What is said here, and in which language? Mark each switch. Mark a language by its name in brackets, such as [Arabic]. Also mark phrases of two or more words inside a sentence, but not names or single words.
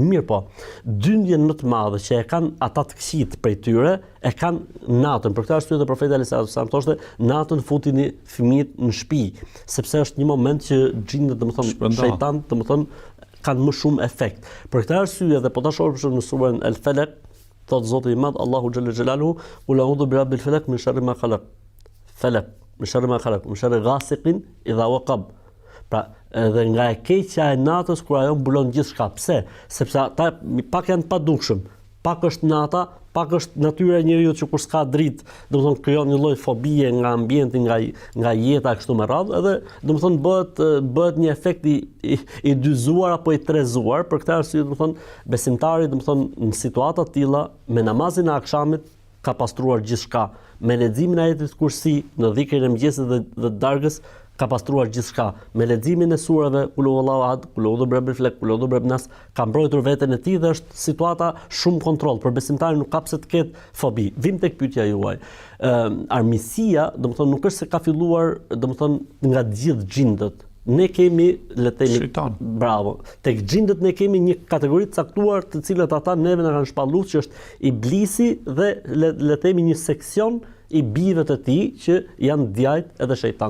[Albanian] Mirë po, dyndjen më të madhe që e kanë ata të këqijt prej tyre e kanë natën. Për këtë arsye dhe profeti [Arabic] عليه السلام [Albanian] thoshte, natën futini fëmijët në shtëpi, sepse është një moment që xhindët, domethënë shejtanët, domethënë kanë më shumë efekt. Për këtë arsye dhe po ta shohim në surën El-Falaq, thot Zoti i Madh Allahu [Arabic] جل جلاله, "قل أعوذ برب الفلق من شر ما خلق." فلق من شر ما خلق من شر غاسق إذا وقب. [Albanian] Pra, edhe nga e keqja e natës kur ajo mbulon gjithçka. Pse? Sepse ata pak janë të padukshëm. Pak është nata, pak është natyra e njeriu që kur s'ka dritë, domethënë krijon një lloj fobie nga ambienti, nga jeta kështu me radhë, edhe domethënë bëhet një efekt i dyzuar apo i trezuar. Për këtë arsye domethënë besimtari domethënë në situata të tilla me namazin e akşamit ka pastruar gjithçka, me leximin e ajetit kursi në dhikrin e mëngjesit dhe darkës ka pastruar gjithçka. Me leximin e surave [Arabic] قل هو الله أحد, قل أعوذ برب الفلق, قل أعوذ برب الناس, [Albanian] ka mbrojtur veten e tij dhe është situata shumë kontroll. Për besimtarin nuk ka pse të ketë fobi. Vim tek pyetja juaj. Armisia, domethënë nuk është se ka filluar, domethënë nga të gjithë xhindët. Ne kemi, le të themi, bravo. Tek xhindët ne kemi një kategori të caktuar, të cilët ata neve na kanë shpallur, që është iblisi dhe le të themi një seksion i bijve të tij që janë djajt edhe shejtan.